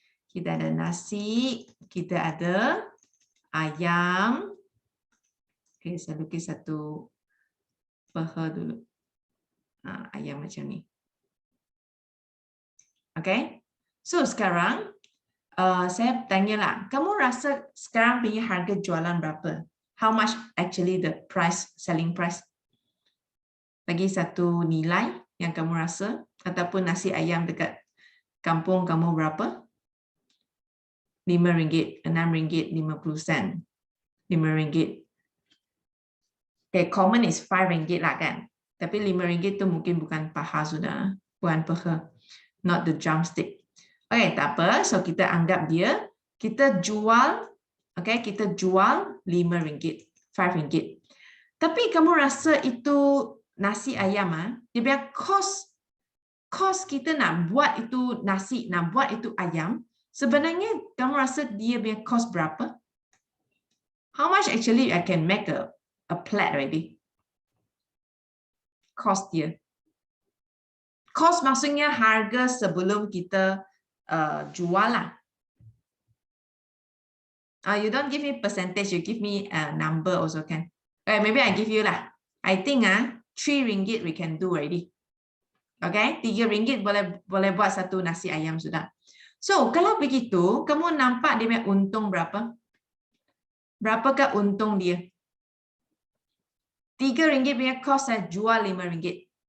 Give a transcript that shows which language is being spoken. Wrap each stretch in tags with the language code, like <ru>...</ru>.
<ms>Kita ada nasi, kita ada ayam. Okay, saya lukis satu peha dulu. Ayam macam ni. Okay, so sekarang saya tanyalah, kamu rasa sekarang punya harga jualan berapa?</ms> <en>How much actually the price, selling price?</en> <ms>Bagi satu nilai yang kamu rasa, ataupun nasi ayam dekat kampung kamu berapa? RM5, RM6.50, RM5. Okay,</ms> <en>common is RM5</en> <ms>lah kan. Tapi RM5 tu mungkin bukan paha sudah, bukan paha,</ms> <en>not the drumstick.</en> <ms>Okay, tak apa. So kita anggap dia, kita jual, okay, kita jual RM5, RM5. Tapi kamu rasa itu nasi ayam, dia punya cost kita nak buat itu nasi, nak buat itu ayam, sebenarnya kamu rasa dia punya cost berapa?</ms> <en>How much actually I can make a plate already? Cost dia.</en> <ms>Cost maksudnya harga sebelum kita jual lah.</ms> <en>You don't give me percentage, you give me a number also can. Maybe I give you lah. I think RM3 we can do already.</en> <ms>Okay, RM3 boleh buat satu nasi ayam sudah. So kalau begitu, kamu nampak dia punya untung berapa? Berapakah untung dia? RM3 punya cost saya jual RM5.</ms>